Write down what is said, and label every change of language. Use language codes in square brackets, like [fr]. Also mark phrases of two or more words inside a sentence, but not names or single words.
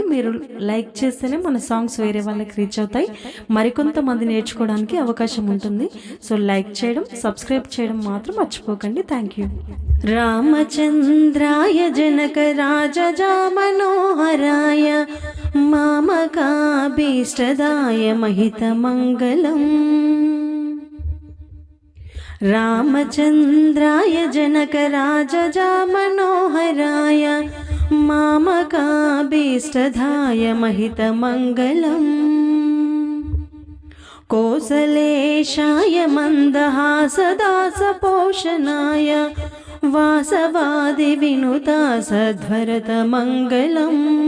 [te] మీరు లైక్ చేస్తేనే మన సాంగ్స్ వేరే వాళ్ళకి రీచ్ అవుతాయి, మరికొంతమంది నేర్చుకోవడానికి అవకాశం ఉంటుంది. సో లైక్ చేయడం, సబ్స్క్రైబ్ చేయడం మాత్రం మర్చిపోకండి. [en] thank you. [sa] రామచంద్రాయ జనక రాజజా మనోహరాయ మామకాభీష్టదాయ महितमङ्गलम्। रामचन्द्राय जनक राजजा मनोहराय मामकाभीष्टदाय महितमङ्गलम्। कोसलेशाय मन्दहासदासपोषणाय वासवादि विनुता सद्भरतमङ्गलम्।